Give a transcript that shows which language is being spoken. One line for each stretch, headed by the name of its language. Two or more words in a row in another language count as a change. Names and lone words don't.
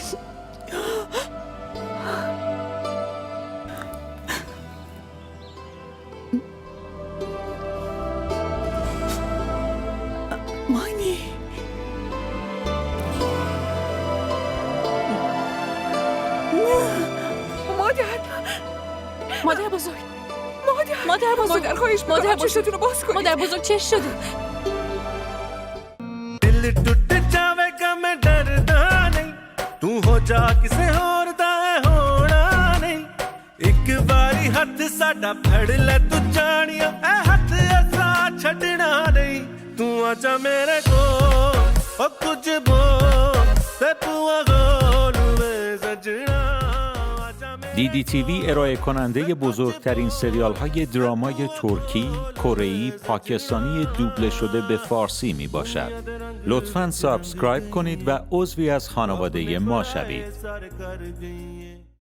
Persian: مانی مادر بزرگ. مادر خواهش میکنم چشتون رو باز کنید. مادر بزرگ چش شده؟
Punjabi: ਦਿਲ ਟੁੱਟ ਜਾਵੇਗਾ ਮੈਂ ਡਰਦਾ ਨਹੀਂ ਤੂੰ ਹੋ ਜਾ ਕਿਸੇ ਹੋਰ ਦਾ ਹੋਣਾ ਨਹੀਂ ਇੱਕ ਬਾਰੀ ਹੱਥ ਸਾਡਾ ਫੜ ਲੈ ਤੂੰ ਜਾਨੀਆ ਏ ਹੱਥ ਐਸਾ ਛੱਡਣਾ ਨਹੀਂ ਤੂੰ ਆਜਾ ਮੇਰੇ ਕੋ ਓ ਕੁਝ ਬੋਲ ਤੇ ਪੁਆ ਗੋਲ ਮੈਂ ਸਜਣਾ
Persian: DDTV ارائه کننده بزرگترین سریال های درامای ترکی، کره‌ای، پاکستانی دوبله شده به فارسی می باشد. لطفاً سابسکرایب کنید و عضوی از خانواده ما شوید.